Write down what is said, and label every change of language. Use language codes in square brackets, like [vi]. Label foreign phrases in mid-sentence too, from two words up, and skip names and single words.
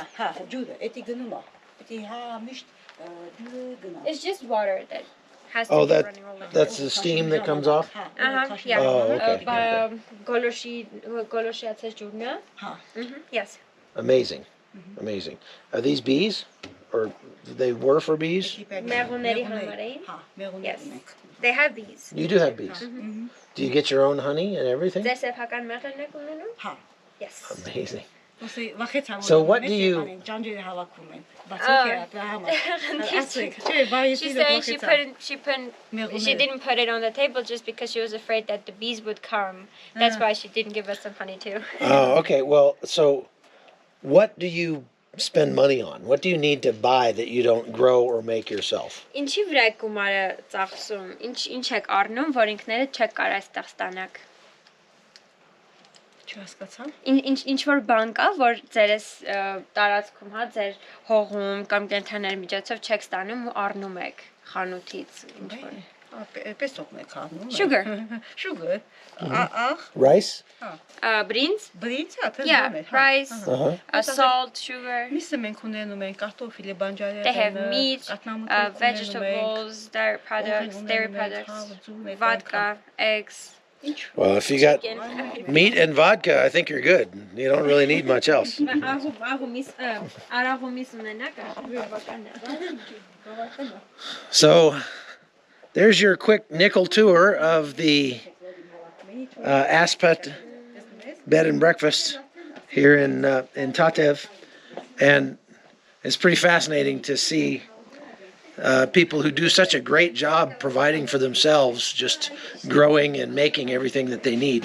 [en] It's just water that has to be running all the time. That's the steam that comes off? Yeah. Oh, okay. Yes. Amazing. Amazing. Are these bees? or they were for bees? [hy] Մեղուների համար էին։ Հա, մեղուներ [en] Yes. [hy] ունենք։ [en] They have bees. You do have bees. Do you get your own honey and everything? [hy] Ձեր սեփական մեղրերն եք ունենում? Հա։ [en] Yes. Amazing. [hy] Ոսի վախեցա [en] So what do you- [hy] ջանջերը հավաքում են։ Բացեք դրա համար։ Ասեք, չէ, բարի [en] She's [hy] շիլը [en] saying she [hy] վախեցա։ [en] she didn't put it on the table just because she was afraid that the bees would come. That's why she didn't give us some honey too. Oh, okay. Well, so what do you spend money on? What do you need to buy that you don't grow or make yourself? [hy] Ինչի վրա եք գումարը ծախսում? Ինչ եք առնում, որ ինքներդ չեք կարող այստեղ ստանաք։ Չհասկացա։ Ինչ որ բան կա, որ ձերս տարածքում, հա, ձեր հողում կամ կենտրոնների միջոցով չեք ստանում ու առնում եք խանութից, ինչ որ։ Պեսոկն եք առնում։ [en] Sugar. [hy] Sugar։ Աղ, [en] Rice? [hy] Բրինձ? բրինձ, հա, [en] Yeah, [hy] թեժան է։ [en] rice, Uh-huh. salt, sugar. [hy] Միսը մենք ունենում ենք կարտոֆիլը, բանջարեղենը, [en] They have meat, [hy] կատնամուտներ [en] vegetables, dairy products, vodka, eggs. Well, if you got Chicken. meat and vodka, I think you're good. You don't really need much else. So there's your quick nickel tour of the Aspet Bed and Breakfast here in Tatev, and it's pretty fascinating to see people who do such a great job providing for themselves, just growing and making everything that they need.